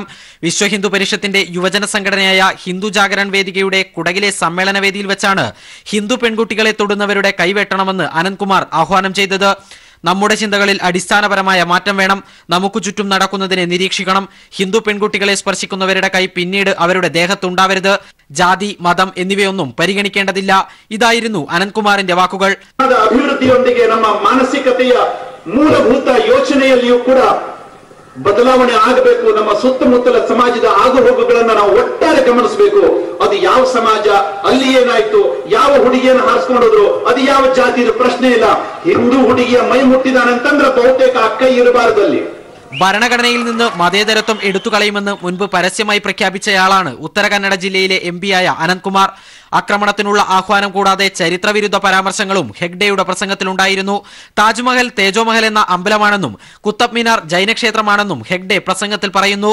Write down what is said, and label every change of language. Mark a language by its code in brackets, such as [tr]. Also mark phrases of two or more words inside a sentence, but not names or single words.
[ml] വിശ്വഹിന്ദു പരിഷത്തിന്റെ യുവജന സംഘടനയായ ഹിന്ദു ജാഗരൺ വേദികയുടെ കുടകിലെ സമ്മേളന വേദിയിൽ വെച്ചാണ് ഹിന്ദു പെൺകുട്ടികളെ തൊടുന്നവരുടെ കൈവെട്ടണമെന്ന് അനന്ത്കുമാർ ആഹ്വാനം ചെയ്തത്. നമ്മുടെ ചിന്തകളിൽ അടിസ്ഥാനപരമായ മാറ്റം വേണം. നമുക്ക് ചുറ്റും നടക്കുന്നതിനെ നിരീക്ഷിക്കണം. ഹിന്ദു പെൺകുട്ടികളെ സ്പർശിക്കുന്നവരുടെ കൈ പിന്നീട് അവരുടെ ദേഹത്തുണ്ടാവരുത്. ജാതി, മതം എന്നിവയൊന്നും പരിഗണിക്കേണ്ടതില്ല. ഇതായിരുന്നു അനന്ത്കുമാറിന്റെ വാക്കുകൾ. [kn] ಅಭಿವೃದ್ಧಿಯೊಂದಿಗೆ ನಮ್ಮ ಮಾನಸಿಕತೆಯ ಮೂಲಭೂತ ಯೋಚನೆಯಲ್ಲಿಯೂ ಕೂಡ ಬದಲಾವಣೆ ಆಗಬೇಕು. ನಮ್ಮ ಸುತ್ತಮುತ್ತಲ ಸಮಾಜದ ಆಗುಹೋಗುಗಳನ್ನು ನಾವು ಒಟ್ಟಾರೆ ಗಮನಿಸಬೇಕು. ಅದು ಯಾವ ಸಮಾಜ, ಅಲ್ಲಿ ಏನಾಯ್ತು, ಯಾವ ಹುಡುಗಿಯನ್ನು ಹಾರಿಸ್ಕೊಂಡೋದ್ರು, ಅದು ಯಾವ ಜಾತಿಯ ಪ್ರಶ್ನೆ ಇಲ್ಲ. ಹಿಂದೂ ಹುಡುಗಿಯ ಮೈ ಮುಟ್ಟಿದಾನಂತಂದ್ರೆ ಬಹುತೇಕ ಅಕ್ಕ ಇರಬಾರದಲ್ಲಿ [ml] ഭരണഘടനയിൽ നിന്ന് മതേതരത്വം എടുത്തുകളയുമെന്ന് മുൻപ് പരസ്യമായി പ്രഖ്യാപിച്ചയാളാണ് ഉത്തര കന്നഡ ജില്ലയിലെ MP-യായ അനന്ത്കുമാർ. ആക്രമണത്തിനുള്ള ആഹ്വാനം കൂടാതെ ചരിത്രവിരുദ്ധ പരാമർശങ്ങളും ഹെഗ്ഡെയുടെ പ്രസംഗത്തിലുണ്ടായിരുന്നു. താജ്മഹൽ തേജോമഹൽ എന്ന അമ്പലമാണെന്നും കുത്തബ് മിനാർ ജൈനക്ഷേത്രമാണെന്നും ഹെഗ്ഡെ പ്രസംഗത്തിൽ പറയുന്നു.